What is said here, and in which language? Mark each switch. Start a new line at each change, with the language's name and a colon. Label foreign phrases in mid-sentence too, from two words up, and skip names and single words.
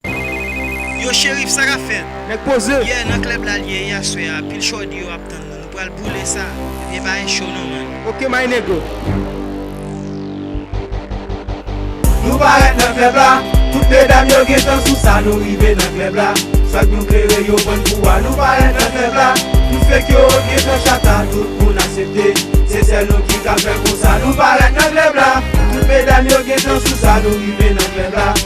Haitian Creole: Yo, Cherif, sa ka fè? Nèg poze. Ye, nan klèb la, liye, ye, aswè a, pil chòdi yo ap tann nou. Nou pral boule sa. E pa yon show, non,
English: man. Ok, my nigga.
Haitian Creole: Nou parèt nan klèb la, tout medam yo gen tan sou sa, nou rive nan klèb la. Swag nou klere yo pran pou wa, nou parèt nan klèb la. Nou fèk yo gen tan chata, tout moun aksepte. Se sèl nou ki ka fè konsa, nou parèt nan klèb la. Tout medam yo gen tan sou sa, nou rive nan klèb la.